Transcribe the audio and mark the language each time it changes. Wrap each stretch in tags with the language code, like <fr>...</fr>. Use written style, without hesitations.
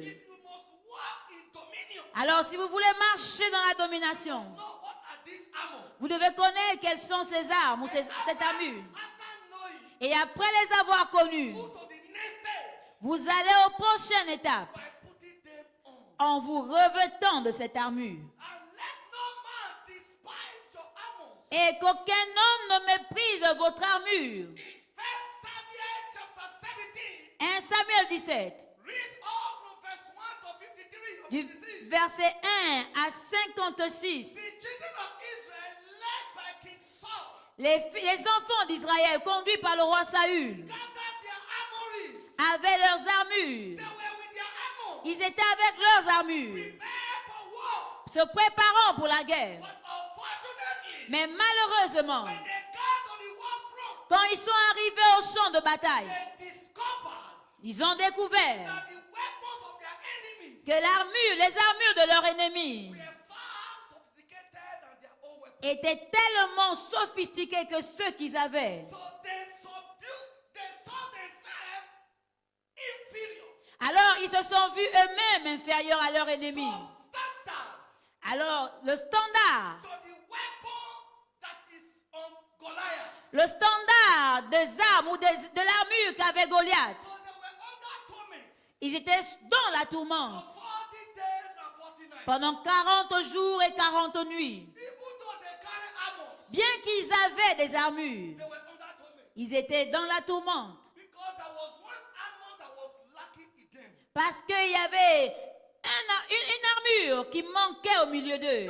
<en>If you must walk in dominion,</en> <fr>Alors si vous voulez marcher dans la domination,</fr> <en>know what are these armor.</en> <fr>vous devez connaître quelles sont ces armes ou cette armure.</fr> <en>After knowing,</en> <fr>Et après les avoir connues,</fr> <en>go to the next step</en> <fr>vous allez aux prochaines étapes</fr> <en>by putting them on.</en> <fr>en vous revêtant de cette armure.</fr> <en>And let no man despise your armor.</en> <fr>Et qu'aucun homme ne méprise votre armure.</fr> <en>In 1 Samuel chapter 17,</en> <fr>1 Samuel 17,</fr> <en>read all from verse 1 to 53 or</en> <fr>du</fr> <en>56.</en> <fr>verset 1 à 56.</fr> <en>The children of Israel, led by King Saul,</en> <fr>Les enfants d'Israël, conduits par le roi Saül,</fr> <en>gathered their armories.</en> <fr>avaient leurs armures.</fr> <en>They were with their armor,</en> <fr>Ils étaient avec leurs armures,</fr> <en>prepared for war.</en> <fr>se préparant pour la guerre.</fr> <en>But unfortunately,</en> <fr>Mais malheureusement,</fr> <en>when they got to the war front,</en> <fr>quand ils sont arrivés au champ de bataille,</fr> <en>they discovered</en> <fr>ils ont découvert</fr> <en>that the weapons of their enemies</en> <fr>que les armures de leurs ennemis</fr> <en>were far sophisticated than their own weapons.</en> <fr>étaient tellement sophistiquées que ceux qu'ils avaient.</fr> <en>So they saw themselves inferior.</en> <fr>Alors ils se sont vus eux-mêmes inférieurs à leurs ennemis.</fr> <en>So standard</en> <fr>Alors le standard,</fr> <en>to the weapon that is on Goliath.</en> <fr>le standard des armes ou de l'armure qu'avait Goliath,</fr> <en>So they were under torment</en> <fr>ils étaient dans la</fr> <en>for</en> <fr>tourmente</fr> <en>40 days and 40 nights.</en> <fr>pendant 40 jours et 40 nuits.</fr> <en>Even though they carry armors,</en> <fr>Bien qu'ils avaient des armures,</fr> <en>they were under torment.</en> <fr>ils étaient dans la tourmente</fr> <en>Because there was one armor that was lacking in them.</en> <fr>parce qu'il y avait une armure qui manquait au milieu d'eux.</fr>